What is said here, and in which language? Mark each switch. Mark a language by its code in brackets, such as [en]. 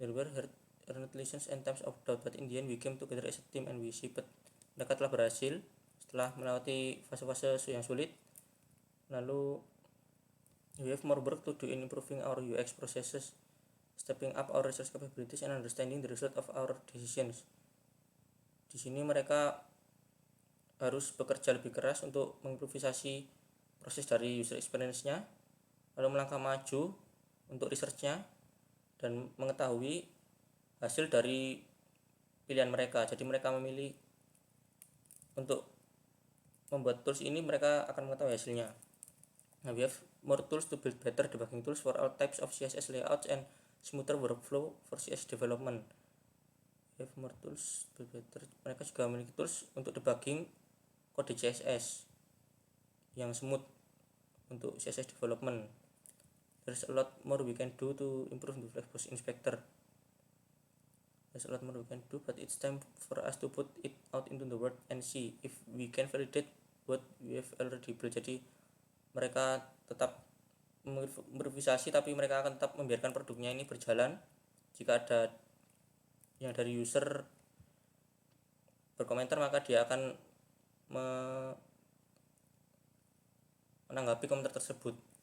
[en] There were earned lessons and times of doubt, but in the end we came together as a team and we shipped. [id] Mereka telah berhasil setelah melewati fase-fase yang sulit. [en] Lalu we have more work to do in improving our UX processes, stepping up our research capabilities and understanding the result of our decisions. [id] Di sini mereka harus bekerja lebih keras untuk mengimprovisasi proses dari user experience-nya, lalu melangkah maju untuk research-nya dan mengetahui hasil dari pilihan mereka. Jadi mereka memilih untuk membuat tools ini, mereka akan mengetahui hasilnya. [en] Now we have more tools to build better debugging tools for all types of CSS layouts and smoother workflow for CSS development. We have more tools to build better. [id] Mereka juga memiliki tools untuk debugging kode CSS yang smooth untuk CSS development. [en] There's a lot more we can do to improve the Flexbox Inspector. There's a lot more we can do, but it's time for us to put it out into the world and see if we can validate what we have already built. [id] Jadi mereka tetap berimprovisasi, tapi mereka akan tetap membiarkan produknya ini berjalan. Jika ada yang dari user berkomentar, maka dia akan menanggapi komentar tersebut.